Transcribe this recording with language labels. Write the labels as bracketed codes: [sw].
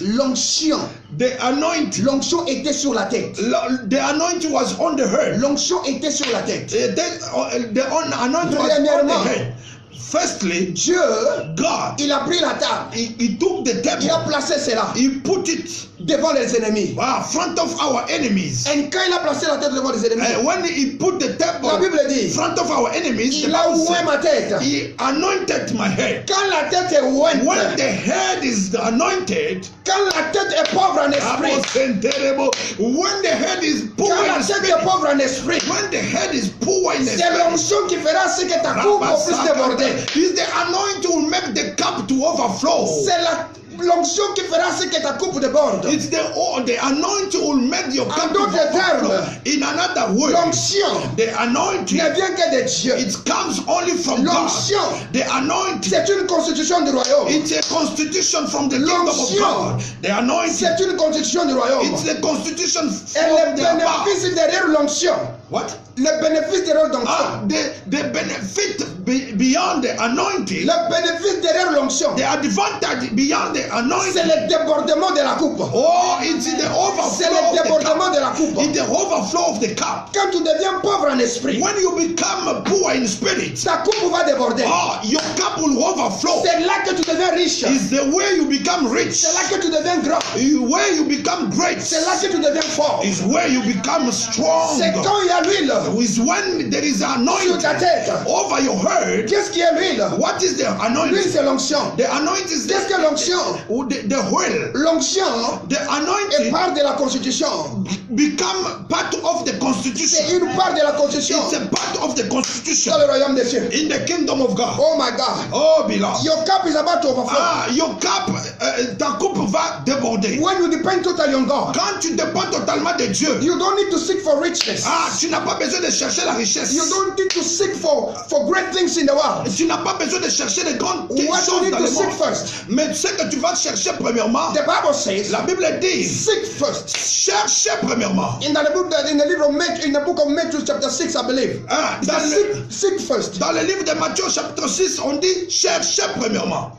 [fr] l'onction, l'onction était sur la tête. [en] The anointing was on the head. [fr] L'onction était sur la tête. [en] The anointing was on the head. Firstly, [fr] Dieu, [en] God, [fr] il a pris la table. [en] He took the table. [fr] Il a placé cela. [en] He put it [fr] devant les ennemis. [en] In front of our enemies. [fr] Et quand il a placé la tête devant les ennemis, [en] when he put the table [fr] la Bible dit, [en] in front of our enemies, [fr] il a oint ma tête. [en] He anointed my head. [fr] Quand la tête est ointe, [en] when the head is anointed, [fr] quand la tête est pauvre en esprit, [en] when the head is poor in spirit, when the head is poor in [fr] c'est l'onction qui fera ce que ta coupe puisse déborder. [en] Is the anointing will make the cup to overflow. [fr] C'est l'onction qui fera ce que ta coupe déborde. [en] It's the anointing will make your cup to overflow. In another word, [fr] l'onction, [en] the anointing, [fr] ne vient que de Dieu. [en] It comes only from [fr] l'onction, [en] God. The anointing, [fr] c'est une constitution du royaume. [en] It's a constitution from the kingdom of God. The anointing, [fr] c'est une constitution du royaume. [en] It's the constitution from [fr] the bénéfice derrière l'onction. [en] What? [fr] Le bénéfice derrière l'onction. [en] The benefit beyond the anointing. [fr] Le bénéfice derrière l'onction. [en] The advantage beyond the anointing. [fr] C'est le débordement de la coupe. [en] Oh, it's the overflow. [fr] C'est le débordement de la coupe. [en] It's the overflow of the cup. [fr] Quand tu deviens pauvre en esprit, [en] when you become poor in spirit, [fr] ta coupe va déborder. [en] Oh, your cup will overflow. [fr] C'est là que tu deviens riche. [en] It's the way you become rich. [fr] C'est là que tu deviens grand. [en] Where you become great. [fr] C'est là que tu deviens fort. [en] Is where you become strong. [fr] C'est quand il y a l'huile. [en] Is when there is anointing [fr] sur ta tête. [en] Over your head. [fr] Qu'est-ce qui est l'huile? [en] What is the anointing? [fr] L'huile c'est l'onction. [en] The anointing is [fr] qu'est-ce que l'onction? [en] The oil. [fr] L'onction [en] the anointing [fr] part de la constitution. [en] Become part of the constitution. [fr] C'est une part de la constitution. [en] It's a part of the constitution. [fr] Dans le royaume des cieux. [en] In the kingdom of God. Oh my God. Oh, beloved. Your cup is about to overflow. Ah, your cup, [fr] ta coupe va déborder. [en] When you depend totally on God. [fr] Quand tu dépends totalement de Dieu. [en] You don't need to seek for richness. [fr] Ah, tu n'as pas besoin de chercher la richesse. [en] You don't need to seek for great things in the world. [fr] Tu n'as pas besoin de chercher les grandes [en] What [fr] choses [en] you need [fr] dans [en] to [fr] le [en] seek [fr] monde. [en] first. [fr] Mais ce que tu vas chercher premièrement, [en] The Bible says, [fr] la Bible dit, [en] seek first. [fr] cherchez premièrement. [en] In the livre of Matthew, in the book of Matthew chapter 6, I believe. Ah, Seek first. [fr] Dans le livre de Matthieu chapitre 6, on dit cherchez premièrement